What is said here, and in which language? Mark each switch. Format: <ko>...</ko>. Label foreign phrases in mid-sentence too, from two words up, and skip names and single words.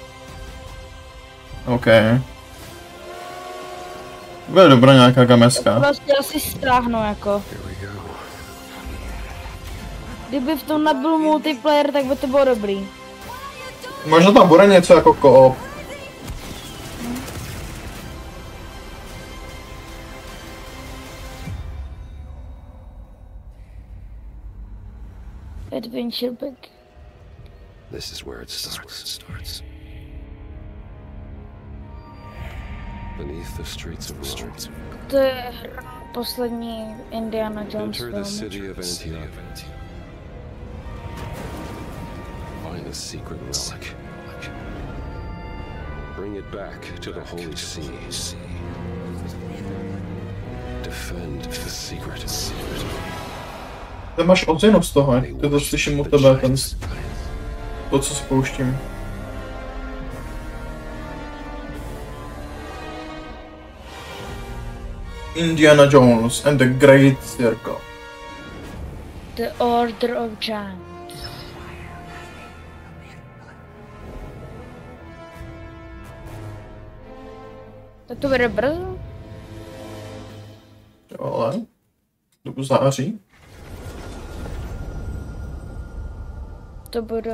<cs>OK. Bude dobrá nějaká gameska. Prostě asi stáhnu jako. Kdyby v tom nebyl multiplayer, tak by to bylo dobrý. Možná tam bude něco jako co-op.</cs> <en>Adventure book. This is where it starts. Beneath the streets of Rome.</en> <cs>To je poslední Indiana Jones</cs> <en>Enter the</en> <cs>film.</cs> <en>city of Antioch. Find a secret relic. Bring it back to the Holy See. Defend the secret.</en> <cs>Ty máš ozvěnu z toho, ty to slyším od tebe, to, co si pouštím.</cs> <en>Indiana Jones and the Great Circle. The Order of Giants.</en> <cs>Tak to bude brzo? Jo, ale do září. To bude.</cs>